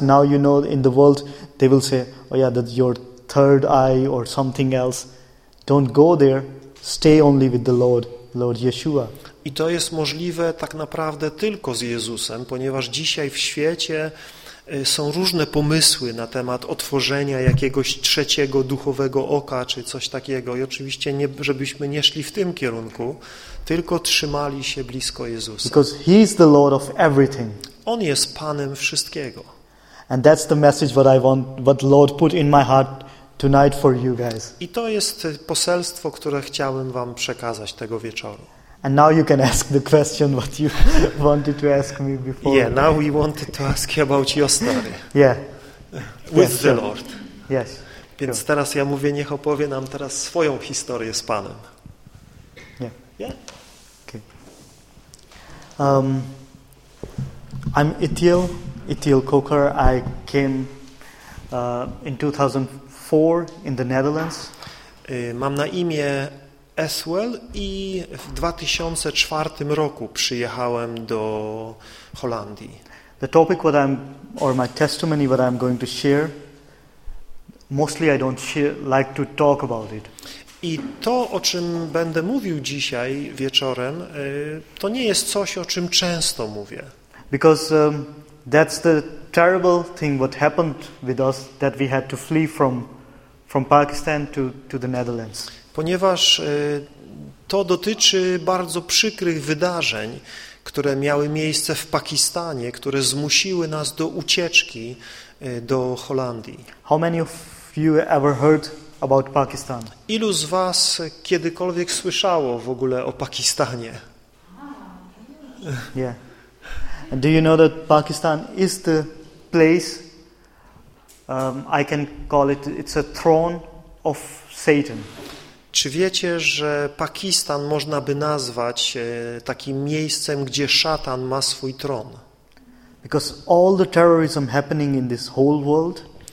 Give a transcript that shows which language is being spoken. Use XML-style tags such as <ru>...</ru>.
<en>Now you know in the world they will say, oh yeah, that's your third eye or something else. Don't go there. Stay only with the Lord, Lord Yeshua.</en> <pl>I to jest możliwe tak naprawdę tylko z Jezusem, ponieważ dzisiaj w świecie są różne pomysły na temat otworzenia jakiegoś trzeciego duchowego oka czy coś takiego. I oczywiście nie, żebyśmy nie szli w tym kierunku, tylko trzymali się blisko Jezusa.</pl> <en>Because he is the Lord of everything.</en> <pl>On jest Panem wszystkiego.</pl> <en>And that's the message what I want, what Lord put in my heart tonight for you guys.</en> <pl>I to jest poselstwo, które chciałem wam przekazać tego wieczoru.</pl> <en>And now you can ask the question what you wanted to ask me before. Yeah, now we wanted to ask you about your story. Yeah. With yes, the sure. Lord. Yes.</en> <pl>Więc sure. Teraz ja mówię, niech opowie nam teraz swoją historię z Panem.</pl> <en>Yeah. Yeah. Okay. I'm Ethiel Coker. I came in 2004 in the Netherlands.</en> <pl>Mam na imię Eswell i w 2004 roku przyjechałem do Holandii.</pl> <en>The topic what I'm or my testimony what I'm going to share, mostly I don't share, like to talk about it.</en> <pl>I to, o czym będę mówił dzisiaj wieczorem, to nie jest coś, o czym często mówię.</pl> <en>Because that's the terrible thing what happened with us, that we had to flee from Pakistan to the Netherlands.</en> <pl>Ponieważ to dotyczy bardzo przykrych wydarzeń, które miały miejsce w Pakistanie, które zmusiły nas do ucieczki do Holandii.</pl> <en>How many of you ever heard about Pakistan?</en> <pl>Ilu z was kiedykolwiek słyszało w ogóle o Pakistanie?</pl> <en>Yeah. And do you know that Pakistan is the place I can call it, it's a throne of Satan.</en> <pl>Czy wiecie, że Pakistan można by nazwać takim miejscem, gdzie szatan ma swój tron?</pl> <en>Because all the terrorism happening in this whole world.</en>